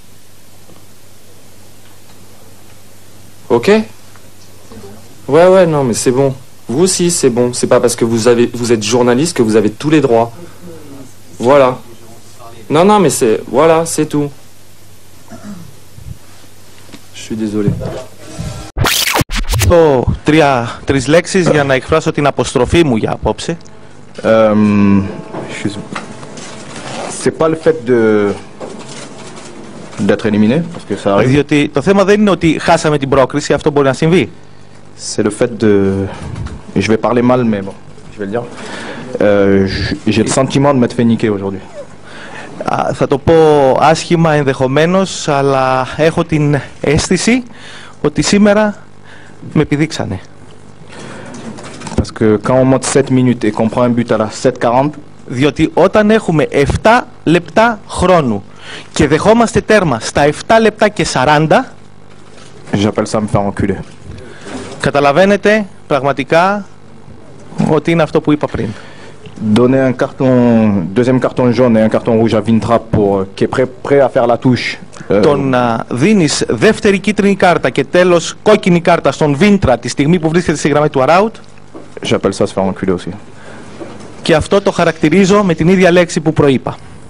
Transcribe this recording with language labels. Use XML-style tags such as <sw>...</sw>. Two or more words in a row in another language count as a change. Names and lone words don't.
<fr>Ok? Ouais, non mais c'est bon. Vous aussi c'est bon. C'est pas parce que vous êtes journaliste que vous avez tous les droits. Voilà. Non mais c'est... Voilà, c'est tout. Je suis désolé.</fr> <el>Τρεις λέξεις για να εκφράσω την αποστροφή μου για απόψε.</el> <fr>C'est pas le fait d'être éliminé, parce que ça arrive.</fr> <el>Διότι το θέμα δεν είναι ότι χάσαμε την πρόκριση, αυτό μπορεί να συμβεί.</el> <fr>C'est le fait de... Je vais parler mal, mais bon, je vais le dire. J'ai le sentiment de m'être fait niquer aujourd'hui.</fr> <el>Θα το πω άσχημα ενδεχομένως, αλλά έχω την αίσθηση ότι σήμερα με επιδείξανε.</el> <fr>Parce que quand on monte 7 minutes et qu'on prend un but à la 7:40,</fr> <el>διότι όταν έχουμε 7 λεπτά χρόνου και δεχόμαστε τέρμα στα 7 λεπτά και 40,</el> <fr>j'appelle ça me faire enculer.</fr> <el>Καταλαβαίνετε πραγματικά ότι είναι αυτό που είπα πριν.</el> <fr>Donner un deuxième carton jaune et un carton rouge à Vintra qui est prêt à faire la touche.</fr> <el>Το να δίνεις δεύτερη κίτρινη κάρτα και τέλος κόκκινη κάρτα στον Βίντρα τη στιγμή που βρίσκεται στη γραμμή του arout.</el> <fr>J'appelle ça se faire enculer aussi.</fr> <el>Και αυτό το χαρακτηρίζω με την ίδια λέξη που προείπα.</el>